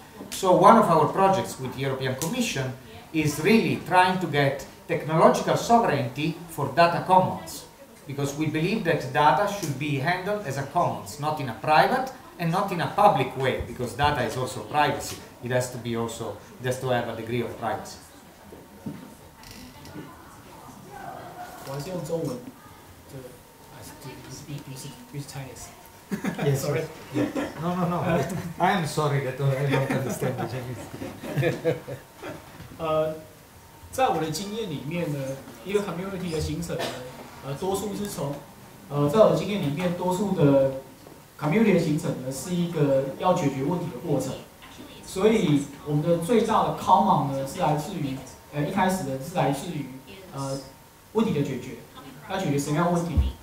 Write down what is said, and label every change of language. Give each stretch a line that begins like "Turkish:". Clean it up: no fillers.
English: So one of our projects with the European Commission is really trying to get technological sovereignty for data commons, because we believe that data should be handled as a commons, not in a private and not in a public way, because data is also privacy. It has to be also, it has to have a degree of privacy.
Chinese: 我还是用中文，这个不是 Chinese。
English: Yes, Sorry. Yeah. No. I am sorry that I don't understand the Chinese.
Chinese: 在我的经验里面呢，一个 community 的形成呢，多数是从，在我的经验里面，多数的 community 的形成呢，是一个要解决问题的过程。所以我们的最大的 common 呢，是来自于一开始呢是来自于问题的解决，要解决什么样的问题？